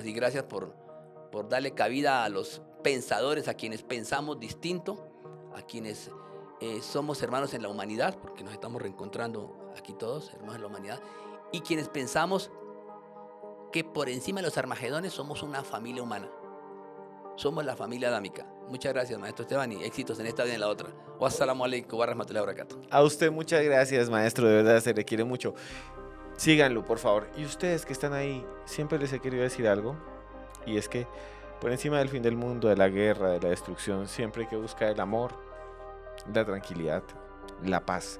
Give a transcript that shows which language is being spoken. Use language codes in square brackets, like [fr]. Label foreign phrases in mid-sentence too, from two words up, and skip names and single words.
[es] Y gracias por darle cabida a los pensadores, a quienes pensamos distinto, a quienes somos hermanos en la humanidad, porque nos estamos reencontrando aquí todos, hermanos en la humanidad, y quienes pensamos que por encima de los Armagedones somos una familia humana. Somos la familia adámica. Muchas gracias, maestro Esteban, y éxitos en esta vida y en la otra. [ar] والسلام عليكم ورحمة الله وبركاته. [es] A usted muchas gracias, maestro, de verdad se le quiere mucho. Síganlo, por favor. Y ustedes que están ahí, siempre les he querido decir algo, y es que por encima del fin del mundo, de la guerra, de la destrucción, siempre hay que buscar el amor, la tranquilidad, la paz.